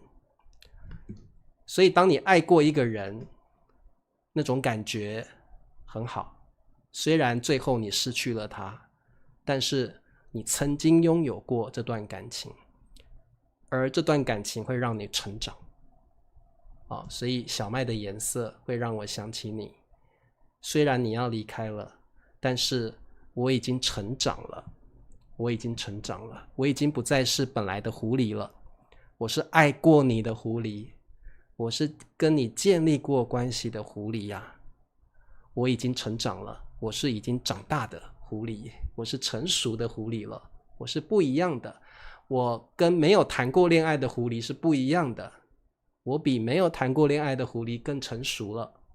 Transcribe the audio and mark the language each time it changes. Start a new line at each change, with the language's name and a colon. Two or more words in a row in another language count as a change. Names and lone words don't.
Chinese: 所以當你愛過一個人，那種感覺很好，雖然最後你失去了他，但是你曾經擁有過這段感情，而這段感情會讓你成長。所以小麥的顏色會讓我想起你，雖然你要離開了，但是我已經成長了，我已經成長了，我已經不再是本來的狐狸了，我是愛過你的狐狸，我是跟你建立過關係的狐狸呀，我已經成長了，我是已經長大的狐狸，我是成熟的狐狸了，我是不一樣的，我跟沒有談過戀愛的狐狸是不一樣的，我比沒有談過戀愛的狐狸更成熟了。